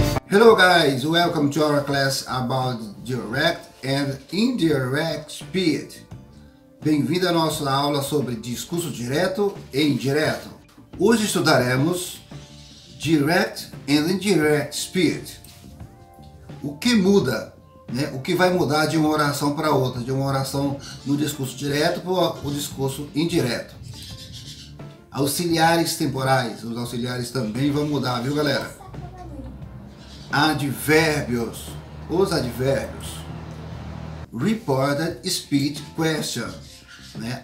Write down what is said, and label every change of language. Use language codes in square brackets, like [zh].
[en] Hello guys, welcome to our class about direct and indirect speech. [pt] Bem-vindo à nossa aula sobre discurso direto e indireto. Hoje estudaremos direct and indirect speech. O que muda, né? O que vai mudar de uma oração para outra, de uma oração no discurso direto para o discurso indireto. Auxiliares temporais, os auxiliares também vão mudar, viu galera? Advérbios, os advérbios. [en] Reported speech question, né?